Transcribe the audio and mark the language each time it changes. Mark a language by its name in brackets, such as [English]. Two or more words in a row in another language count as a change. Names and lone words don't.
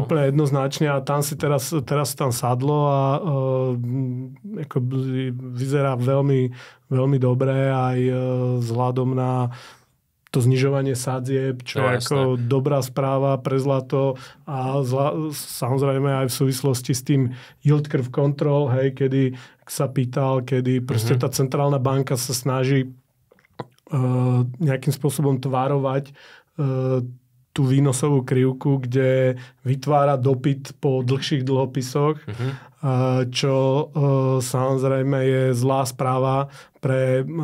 [Slovak] Úplne jednoznačne a tam si teraz tam sadlo a ako vyzerá veľmi, veľmi dobre aj vzhľadom na to znižovanie sadzieb, čo je ako dobrá správa pre zlato a samozrejme aj v súvislosti s tým [English] yield curve control, [Slovak] hej, kedy sa pýtal, kedy proste tá centrálna banka sa snaží nejakým spôsobom tvárovať tú výnosovú krivku, kde vytvára dopyt po dlhších dlhopisoch, čo samozrejme je zlá správa pre